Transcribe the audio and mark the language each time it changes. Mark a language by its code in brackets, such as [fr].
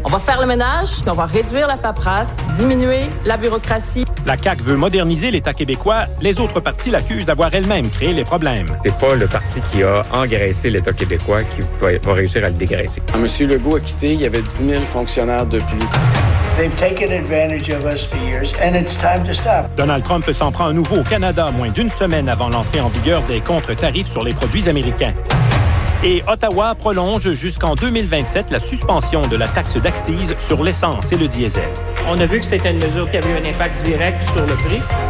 [fr] On va faire le ménage, on va réduire la paperasse, diminuer la bureaucratie. La CAQ veut moderniser l'État québécois. Les autres partis l'accusent d'avoir elles-mêmes créé les problèmes. C'est pas le parti qui a engraissé l'État québécois qui va réussir à le dégraisser. Quand M. Legault a quitté, il y avait 10 000 fonctionnaires depuis. [en] They've taken advantage of us for years, and it's time to stop. [fr] Donald Trump s'en prend à nouveau au Canada, moins d'une semaine avant l'entrée en vigueur des contre-tarifs sur les produits américains. Et Ottawa prolonge jusqu'en 2027 la suspension de la taxe d'accise sur l'essence et le diesel. On a vu que c'était une mesure qui avait eu un impact direct sur le prix.